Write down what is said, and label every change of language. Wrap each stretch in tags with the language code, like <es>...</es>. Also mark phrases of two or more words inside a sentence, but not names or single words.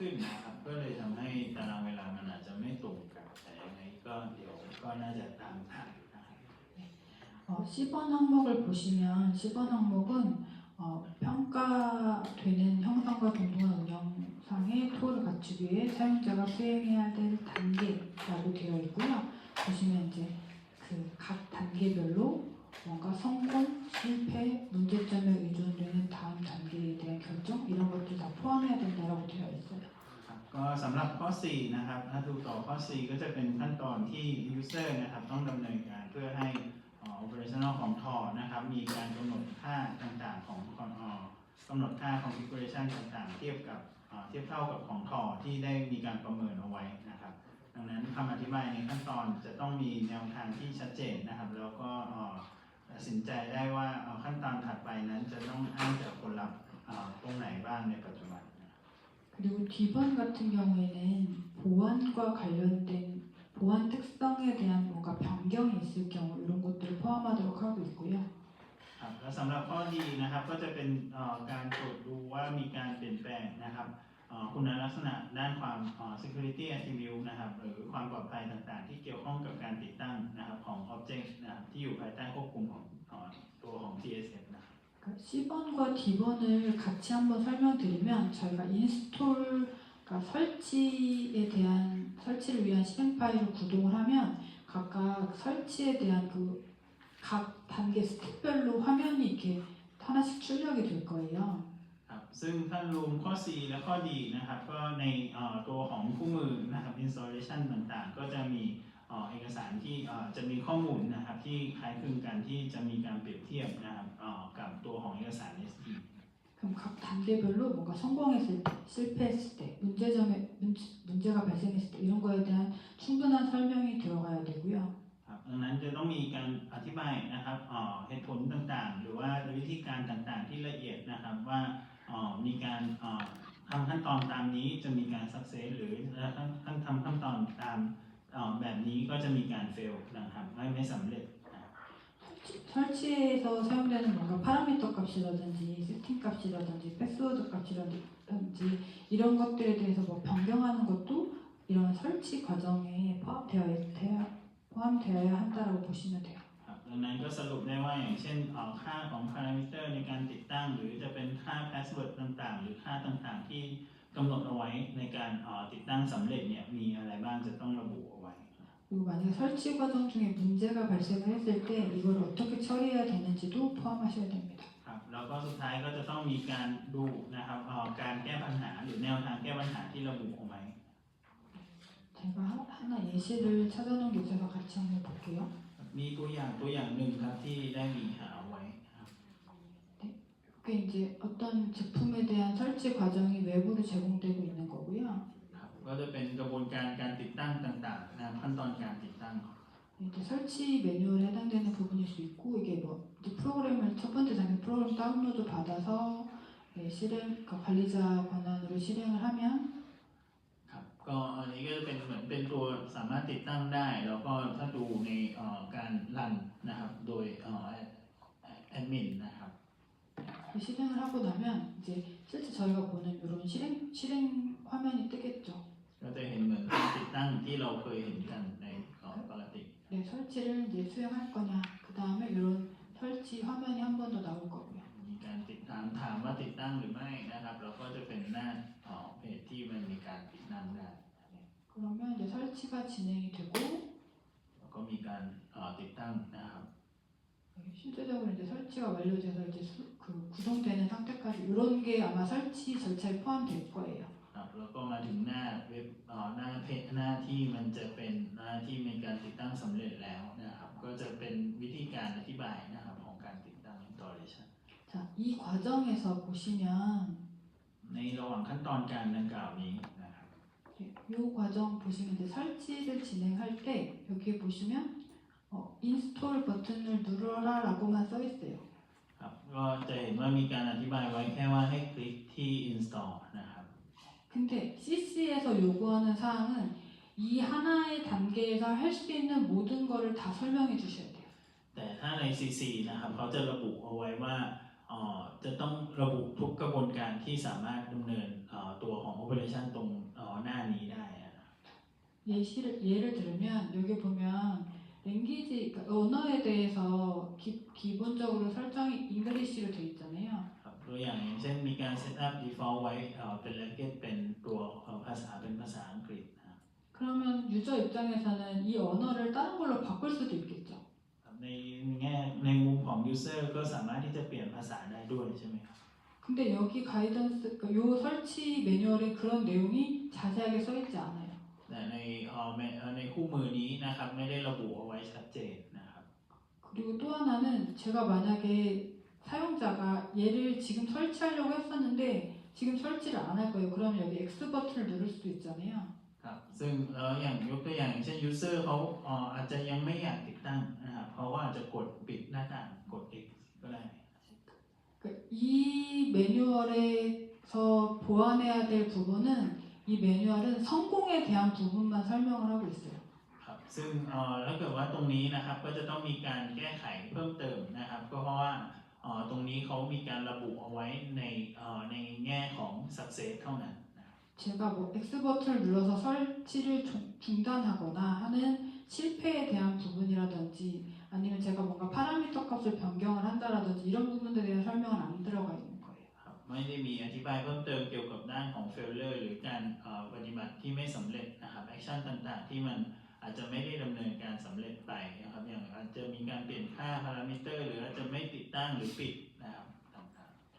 <th>ขึ้นนะครับก็เลยทำให้ตารางเวลามันอาจจะไม่ตรงกันแต่ยังไงก็เดี๋ยวก็น่าจะตามทันนะครับ</th> <ko>10번 항목을 보시면 10번 항목은 평가되는 형성과 동등한 운영상의 토를 갖추기 위해 사용자가 수행해야 될 단계라고 되어 있고요. 보시면 이제 그 각 단계별로 뭔가 성공, 실패, 문제점에 의존되는 다음 단계에 대한 결정 이런 것들 다 포함해야 된다라고 되어 있어요.</ko> <th>ก็สำหรับข้อ 4 นะครับถ้าดูต่อข้อ 4 ก็จะเป็นขั้นตอนที่ user นะครับต้องดำเนินการเพื่อให้ operational ของทอนะครับมีการกำหนดค่าต่างๆของกำหนดค่า configuration ต่างๆเทียบเท่ากับของทอที่ได้มีการประเมินเอาไว้นะครับดังนั้นคำอธิบายในขั้นตอนจะต้องมีแนวทางที่ชัดเจนนะครับแล้วก็ตัดสินใจได้ว่าขั้นตอนถัดไปนั้นจะต้องอ้างจากผลลัพธ์ตรงไหนบ้างในปัจจุบัน</th> <ko>그리고 D번 같은 경우에는 보안과 관련된 보안 특성에 대한 뭔가 변경이 있을 경우 이런 것들을 포함하도록 하고 있고요.</ko> <th>ครับและสำหรับข้อดีนะครับก็จะเป็นการตรวจดูว่ามีการเปลี่ยนแปลงนะครับคุณลักษณะด้านความ</th> <en>security attribute</en> <th>นะครับหรือความปลอดภัยต่างๆที่เกี่ยวข้องกับการติดตั้งนะครับของ object นะครับที่อยู่ภายใต้ควบคุมของตัวของ TSF นะครับ</th> <ko>C번과 D번을 같이 한번 설명드리면 저희가 인스톨 설치를 위한 실행 파일을 구동을 하면 각각 설치에 대한 그 각 단계 스텝별로 화면이 이렇게 하나씩 출력이 될 거예요.</ko> <th>ครับซึ่งถ้ารวมข้อ C และข้อ D นะครับก็ในตัวของคู่มือนะครับ installation ต่างๆก็จะมีเอกสารที่จะมีข้อมูลนะครับที่คล้ายคลึงกันที่จะมีการเปรียบเทียบนะครับกับตัวของเอกสาร SD</th> <ko>그럼 각 단계별로 뭔가 성공했을 때, 실패했을 때, 문제가 발생했을 때 이런 거에 대한 충분한 설명이 들어가야 되고요.</ko> <th>ดังนั้นจะต้องมีการอธิบายนะครับเหตุผลต่างๆหรือว่าวิธีการต่างๆที่ละเอียดนะครับว่ามีการทำขั้นตอนตามนี้จะมีการ success หรือทำขั้นตอนตามแบบนี้ก็จะมีการ fail นะครับไม่สำเร็จ</th> <ko>설치에서 사용되는 뭔가 파라미터 값이라든지 세팅 값이라든지 패스워드 값이라든지 이런 것들에 대해서 뭐 변경하는 것도 이런 설치 과정에 포함되어야 한다라고 보시면 돼요.</ko> <th>ดังนั้นก็สรุปได้ว่าอย่างเช่นค่าของ parameter ในการติดตั้งหรือจะเป็นค่า password ต่างๆหรือค่าต่างๆที่กำหนดเอาไว้ในการติดตั้งสำเร็จเนี่ยมีอะไรบ้างจะต้องระบุเอาไว้</th> <ko>그리고 만약에 설치 과정 중에 문제가 발생을 했을 때 이걸 어떻게 처리해야 되는지도 포함하셔야 됩니다.</ko> <th>ครับแล้วก็สุดท้ายก็จะต้องมีการดูนะครับการแก้ปัญหาหรือแนวทางแก้ปัญหาที่ระบุเอาไว้</th> <ko>제가 하나 예시를 찾아놓은 게 있어서 같이 한번 볼게요.</ko> <th>มีตัวอย่างหนึ่งครับที่ได้มีหาเอาไว้ครับ</th> <ko>그게 이제 어떤 제품에 대한 설치 과정이 외부로 제공되고 있는 거고요.</ko> <th>ครับก็จะเป็นกระบวนการการติดตั้งต่างๆนะครับขั้นตอนการติดตั้ง</th> <ko>이제 설치 매뉴얼에 해당되는 부분일 수 있고 이게 뭐 이제 프로그램을 첫 번째 단계 프로그램 다운로드 받아서 관리자 권한으로 실행을 하면</ko> <th>ครับก็อันนี้ก็จะเป็นเหมือนเป็นตัวสามารถติดตั้งได้แล้วก็ถ้าดูในการรันนะครับโดยแอดมินนะครับ</th> <ko>실행을 하고 나면 이제 실제 저희가 보는 이런 실행 화면이 뜨겠죠.</ko> <th>ก็จะเห็นเหมือนการติดตั้งที่เราเคยเห็นกันในปกติ</th> <ko>네, 설치를 이제 수행할 거냐. 그 다음에 이런 설치 화면이 한 번 더 나올 거고요.</ko> <th>มีการติดถามว่าติดตั้งหรือไม่นะครับแล้วก็จะเป็นหน้าเพจที่มันมีการติดตั้งได้</th> <ko>그러면 이제 설치가 진행이 되고</ko> <th>แล้วก็มีการติดตั้งนะครับ</th> <ko>실제적으로 이제 설치가 완료돼서 이제 구성되는 상태까지 이런 게 아마 설치 절차에 포함될 거예요.</ko> <th>ครับแล้วก็มาถึงหน้าเว็บหน้าเพจหน้าที่มันจะเป็นหน้าที่มีการติดตั้งสำเร็จแล้วนะครับก็จะเป็นวิธีการอธิบายนะครับของการติดตั้ง installation</th> <ko>자, 이 과정에서 보시면</ko> <th>ในระหว่างขั้นตอนการดังกล่าวนี้นะครับ</th> <ko>이 과정 보시면 이제 설치를 진행할 때 여기 보시면 인스톨 버튼을 누르라라고만 써 있어요.</ko> <th>ครับก็จะเห็นว่ามีการอธิบายไว้แค่ว่าให้คลิกที่ install นะครับ</th> <ko>근데 CC에서 요구하는 사항은 이 하나의 단계에서 할 수 있는 모든 거를 다 설명해 주셔야 돼요.</ko> <th>แต่ถ้าใน CC นะครับเขาจะระบุเอาไว้ว่าจะต้องระบุทุกกระบวนการที่สามารถดำเนินตัวของ operation ตรงหน้านี้ได้นะครับ</th> <ko>예를 들면 여기 보면 랭귀지 그러니까 언어에 대해서 기본적으로 설정이 잉글리시로 되어 있잖아요.</ko> <th>ครับตัวอย่างเช่นมีการ</th> <en>set up default</en> <th>ไว้เป็น language เป็นตัวภาษาเป็นภาษาอังกฤษนะครับ</th> <ko>그러면 유저 입장에서는 이 언어를 다른 걸로 바꿀 수도 있겠죠.</ko> <th>ในแง่ในมุมของ user ก็สามารถที่จะเปลี่ยนภาษาได้ด้วยใช่ไหมครับ</th> <ko>근데 여기 가이던스 그러니까 요 설치 매뉴얼에 그런 내용이 자세하게 써 있지 않아요.</ko> <th>แต่ในคู่มือนี้นะครับไม่ได้ระบุเอาไว้ชัดเจนนะครับ</th> <ko>그리고 또 하나는 제가 만약에 사용자가 얘를 지금 설치하려고 했었는데 지금 설치를 안 할 거예요. 그러면 여기 X 버튼을 누를 수도 있잖아요.</ko> <th>ครับซึ่งอย่างยกตัวอย่างเช่น user เขาอาจจะยังไม่อยากติดตั้งนะครับเพราะว่าจะกดปิดหน้าต่างกด X ก็ได้</th> <ko>이 매뉴얼에서 보완해야 될 부분은 이 매뉴얼은 성공에 대한 부분만 설명을 하고 있어요.</ko> <th>ครับซึ่งถ้าเกิดว่าตรงนี้นะครับก็จะต้องมีการแก้ไขเพิ่มเติมนะครับก็เพราะว่าตรงนี้เขามีการระบุเอาไว้ในแง่ของ success เท่านั้น</th> <ko>제가 뭐 X 버튼을 눌러서 설치를 중단하거나 하는 실패에 대한 부분이라든지 아니면 제가 뭔가 파라미터 값을 변경을 한다라든지 이런 부분들에 대한 설명은 안 들어가 있는 거예요.</ko> <th>ครับไม่ได้มีอธิบายเพิ่มเติมเกี่ยวกับด้านของ failure หรือการปฏิบัติที่ไม่สำเร็จนะครับ action ต่างๆที่มันอาจจะไม่ได้ดำเนินการสำเร็จไปนะครับอย่างอาจจะมีการเปลี่ยนค่า parameter หรืออาจจะไม่ติดตั้งหรือปิดนะครับต่างๆ</th>